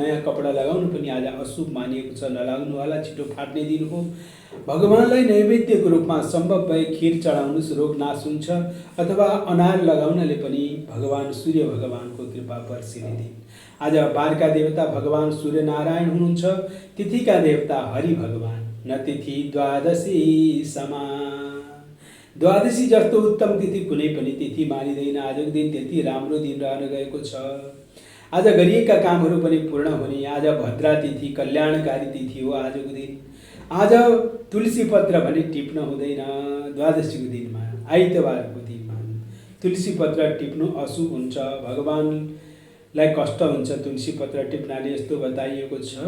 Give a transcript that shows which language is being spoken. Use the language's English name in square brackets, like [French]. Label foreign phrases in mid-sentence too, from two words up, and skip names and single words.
[Nepali] नयाँ कपडा लगाउनु पनि आज अशुभ मानिएको छ, नलाग्नु होला, छिटो फाट्ने दिन हो। भगवानलाई नैवेद्यको रूपमा सम्भव भए खीर चढाउनुस्, रोग नाश हुन्छ। अथवा अनार लगाउनले पनि भगवान सूर्य भगवानको कृपा बर्सिने दिन। आज बारका देवता भगवान सूर्य नारायण हुनुहुन्छ। तिथिका देवता हरि भगवान। [Sanskrit] न तिथि द्वादशी समा, [Nepali] द्वादशी जस्तो उत्तम तिथि कुनै पनि तिथि मानिँदैन। आजको दिन त्यति राम्रो दिन रहन गएको छ। आज गरिएका कामहरू पनि पूर्ण हुने। आज भद्रा तिथि कल्याणकारी तिथि हो। आजको दिन आज तुलसी पत्र भने टिप्न हुँदैन। द्वादशीको दिनमा, आइतबारको दिनमा तुलसी पत्र टिप्नु अशुभ हुन्छ, भगवानलाई कष्ट हुन्छ तुलसी पत्र टिप्नाले, यस्तो बताइएको छ।